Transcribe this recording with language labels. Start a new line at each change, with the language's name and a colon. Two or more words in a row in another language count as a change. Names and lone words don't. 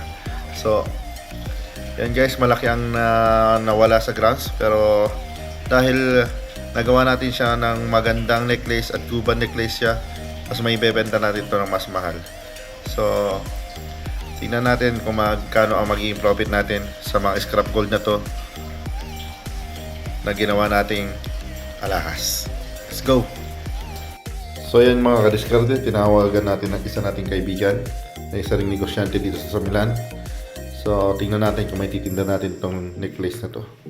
Filipino: So yan guys, malaki ang nawala sa grams, pero dahil nagawa natin siya ng magandang necklace at
English: Cuban necklace
Filipino: siya, mas may bebenta natin ito ng mas mahal. So tingnan natin kung magkano ang magiging profit natin sa mga
English: scrap gold
Filipino: na to na ginawa nating alahas.
English: Let's go!
Filipino: So yan mga kadiskarte, tinawagan natin ang isa nating kaibigan na isa ring negosyante dito sa Milan. So tingnan natin kung may titinda natin itong necklace na to.